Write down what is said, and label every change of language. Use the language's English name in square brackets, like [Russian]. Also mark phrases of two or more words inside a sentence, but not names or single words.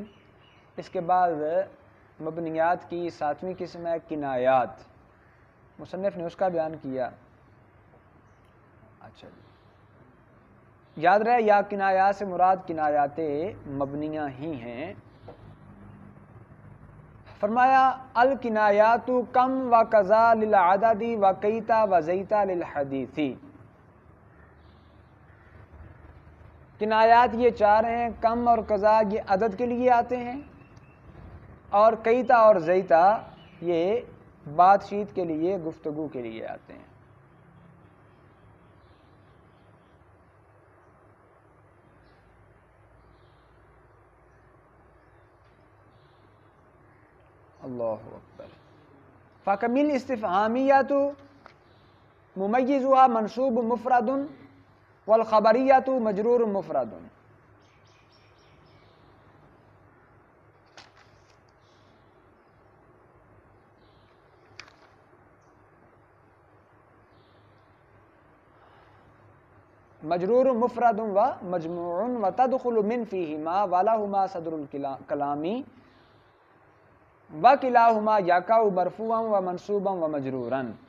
[Urdu] اس کے بعد مبنیات کی 7ویں قسم ہے کنایات. مصنف نے اس کا بیان کیا. اچھا جی، یاد رہے یا کنایات سے مراد کنایات مبنیہ ہی ہیں. [Arabic] فرمایا الکنایات کم و قضا للعدد و کیتا و زیتا للحدیثی. [Urdu] کنایات یہ 4 ہیں، کم اور قضا یہ عدد کے لیے آتے ہیں، اور کیتا اور زیتا یہ بات چیت کے لیے، گفتگو کے لیے آتے ہیں. [Arabic] اللہ اکبر. فکمل استفہامیات ممیزها منصوب مفرد والخبریات مجرور مفرد. مجرور مفرد و مجموع و تدخل من فیہما ولہما صدر الکلامی وکلاہما یقع مرفوعا و منصوبا و مجرورا.